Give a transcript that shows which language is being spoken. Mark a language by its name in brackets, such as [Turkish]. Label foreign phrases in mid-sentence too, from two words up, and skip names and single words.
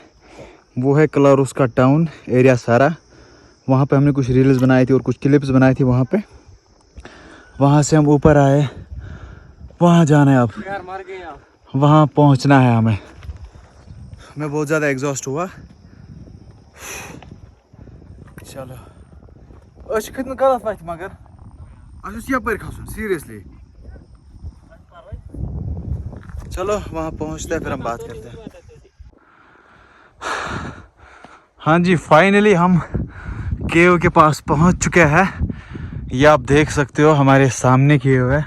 [Hindi] वो है क्लारोस का टाउन एरिया सारा। वहाँ पे हमने कुछ रील्स बनाई थी और कुछ क्लिप्स बनाई थी वहाँ पे। वहाँ से हम ऊपर आए, वहाँ जाना है अब, वहाँ पहुँचना है हमें। मैं बहुत ज़्यादा एग्जॉस्ट हुआ। [Kashmiri] चलो खत गलत वत मगर यपर खसन सीरियसली। [Hindi] चलो वहाँ पहुँचते हैं, फिर हम बात करते हैं। हाँ जी, फाइनली हम केव के पास पहुँच चुके हैं। ये आप देख सकते हो हमारे सामने केव है।